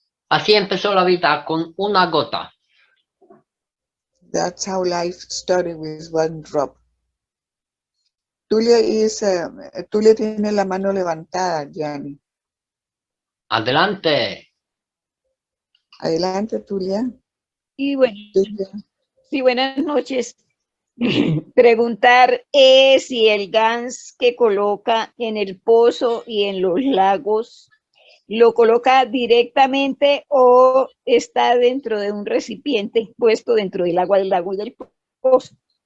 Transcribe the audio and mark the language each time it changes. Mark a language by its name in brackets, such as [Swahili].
[Spanish] Así empezó la vida con una gota. [English] That's how life started, with one drop. [Spanish] Tulia tiene la mano levantada, Gianni. Adelante. Adelante, Tulia. Y bueno, Tulia. sí, buenas noches. Preguntar si el gas que coloca en el pozo y en los lagos lo coloca directamente o está dentro de un recipiente puesto dentro del agua del lago y del pozo.